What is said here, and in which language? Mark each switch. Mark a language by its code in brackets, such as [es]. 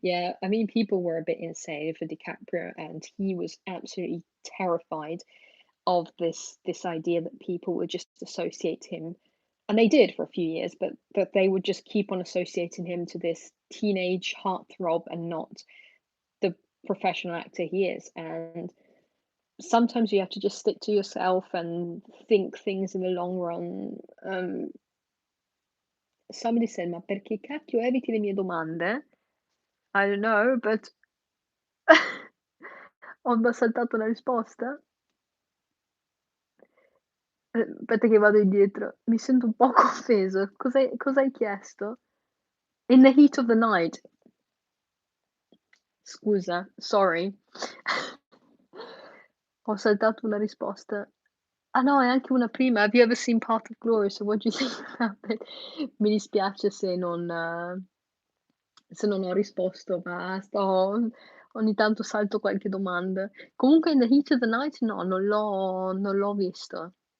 [en] Yeah, I mean, people were a bit insane for DiCaprio, and he was absolutely terrified of this idea that people would just associate him, and they did for a few years, but they would just keep on associating him to this teenage heartthrob and not the professional actor he is. And sometimes you have to just stick to yourself and think things in the long run. Somebody said, [it] ma perché cacchio eviti le mie domande? [en] I don't know, but [it] ho saltato la risposta. Aspetta che vado indietro. Mi sento un poco offeso. Cos'hai chiesto? In the heat of the night. Scusa, sorry. Ho saltato una risposta. Ah no, è anche una prima. [en] Have you ever seen Path of Glory? So what do you think about it? [it] Mi dispiace se non ho risposto, ma ogni tanto salto qualche domanda. Comunque In the Heat of the Night no, non l'ho visto.